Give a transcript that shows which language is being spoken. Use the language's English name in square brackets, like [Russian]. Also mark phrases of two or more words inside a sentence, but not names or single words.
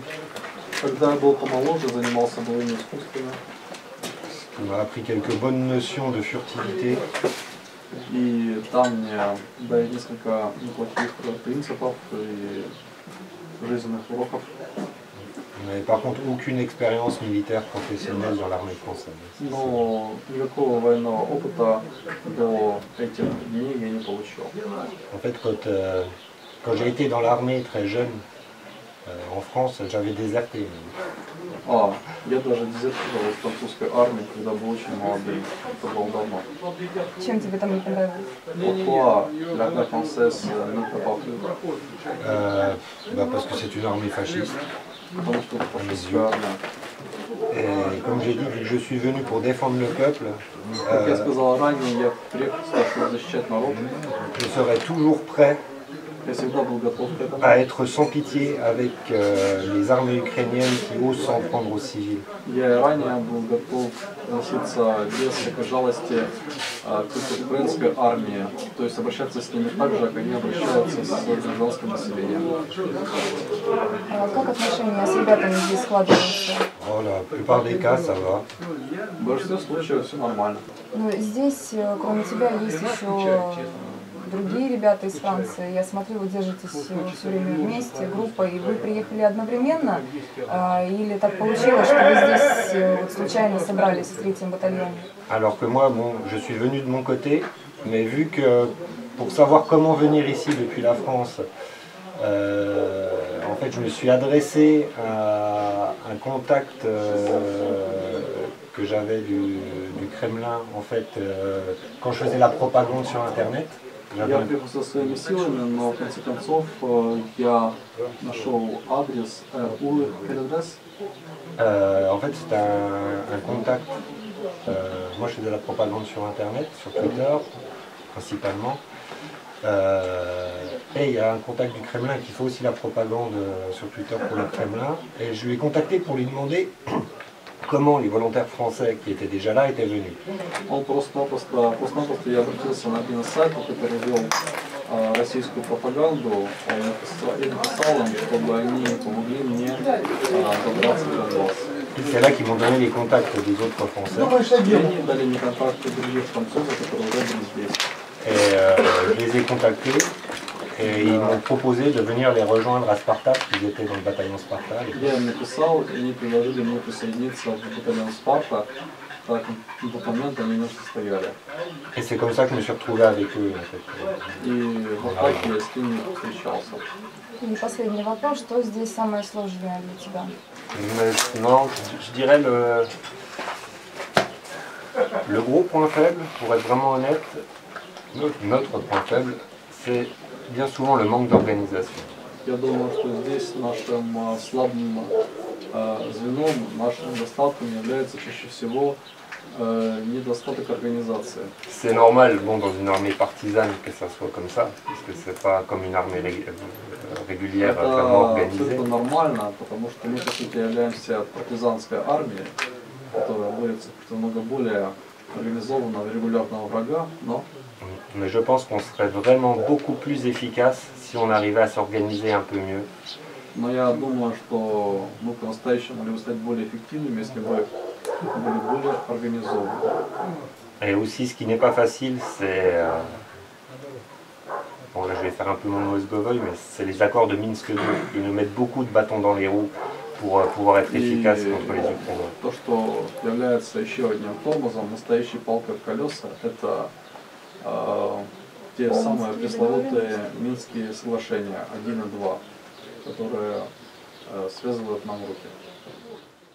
[Russian] Когда я был помоложе, занимался боевыми искусствами. [French] qui m'a appris quelques bonnes notions de furtivité. [Russian] И там мне дали несколько неплохих принципов и жизненных уроков. [French] Mais par contre, aucune expérience militaire professionnelle dans l'armée française. [Russian] Но никакого военного опыта до этих дней я не получил. [French] En fait, quand j'ai été dans l'armée très jeune, en France, j'avais déserté. [Russian] Я даже дезертировал из французской армии, когда был очень молодым. Это было давно. Чем тебе там не понравилось? [French] Pourquoi l'armée française ne t'a pas plu? Parce que c'est une armée fasciste. [Russian] Потому что это фашистская армия. [French] Et comme j'ai dit, vu que je suis venu pour défendre le peuple, [Russian] Как я сказал ранее, я приехал сюда, чтобы защищать народ. [French] je serai toujours prêt [Russian] Я всегда был готов к этому. [French] à être sans pitié avec les armées ukrainiennes qui osent s'en prendre aux civils. [Russian] Я и ранее был готов относиться без всякой жалости к украинской армии, то есть обращаться с ними так же, как они обращаются с гражданским населением. А как отношения с ребятами здесь складываются? [French] Oh, la plupart des cas, ça va. [Russian] В большинстве случаев все нормально. Ну, здесь, кроме тебя, есть еще другие ребята из Франции. Я смотрю, вы держитесь все время вместе, группой. И вы приехали одновременно? Или так получилось, что вы здесь вот случайно собрались в 3-м батальоне? [French] Alors que moi, bon, je suis venu de mon côté, mais vu que pour savoir comment venir ici depuis la France, en fait, je me suis adressé à un contact que j'avais du Kremlin, en fait, quand je faisais la propagande sur Internet. [Russian] Я приехал со своими силами, но в конце концов я нашел адрес. [French] Quel адрес? En fait, c'est un contact. Moi, je faisais de la propagande sur Internet, sur Twitter, principalement. Et il y a un contact du Kremlin qui fait aussi la propagande sur Twitter pour le Kremlin. Et je lui ai contacté pour lui demander comment les volontaires français qui étaient déjà là étaient venus. [Russian] Он просто я обратился на один из сайтов, который вел российскую пропаганду. Я написал им, чтобы они помогли мне добраться до вас. [French] C'est là qu'ils m'ont donné les contacts des autres Français. [Russian] И они дали мне контакты других французов, которые уже были здесь. [French] Et je les ai contactés et ils m'ont proposé de venir les rejoindre à Spartak, ils étaient dans le bataillon Spartak. [Russian] Я им написал, и они предложили мне присоединиться в батальон Спарта. Так, на тот момент они не состояли. [French] Et c'est comme ça que je me suis retrouvé avec eux. En fait. [Russian] И в атаке я с ними встречался. И последний вопрос, что здесь самое сложное для тебя? [French] Non, je dirais le gros point faible, pour être vraiment honnête, notre point faible, c'est bien souvent le manque d'organisation. [Russian] Я думаю, что здесь нашим слабым звеном, нашим недостатком является чаще всего недостаток организации. [French] C'est normal, bon, dans une armée partisane que ça soit comme ça, parce que c'est pas comme une armée régulière vraiment [Russian] Это [French] organisée. [Russian] абсолютно нормально, потому что мы, по сути, являемся партизанской армией, которая борется против много более организованного регулярного врага, но [French] Mais je pense qu'on serait vraiment beaucoup plus efficace si on arrivait à s'organiser un peu mieux. [Russian] Но я думаю, что мы по-настоящему могли бы стать более эффективными, если бы были более организованы. [French] Et aussi, ce qui n'est pas facile, c'est... bon, là, je vais faire un peu mon Moïse Govoy, mais c'est les accords de Minsk 2. Ils nous mettent beaucoup de bâtons dans les roues pour pouvoir être efficace contre les Ukrainiens. [Russian] То, что является еще одним тормозом, настоящей палкой в колеса, это те самые пресловутые Минские соглашения 1 и 2, которые связывают нам руки.